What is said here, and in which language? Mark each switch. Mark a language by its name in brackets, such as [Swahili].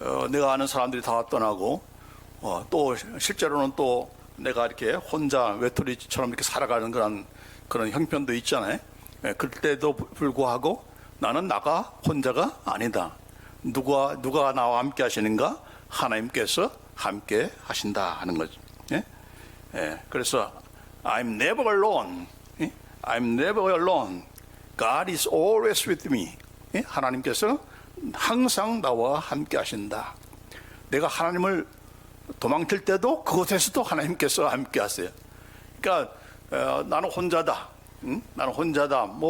[Korean] 내가 아는 사람들이 다 떠나고, 또 실제로는 또 내가 이렇게 혼자 외톨이처럼 이렇게 살아가는 그런 형편도 있잖아요. 그럴 때도 불구하고 나는 나가 혼자가 아니다. 누가 나와 함께 하시는가? 하나님께서 함께 하신다 하는 거죠. 그래서 [English] I'm never alone. I'm never alone. God is always with me. [Korean] 하나님께서 항상 나와 함께 하신다. 내가 하나님을 도망칠 때도 그곳에서도 하나님께서 함께 하세요. 그러니까 나는 혼자다. 나는 혼자다.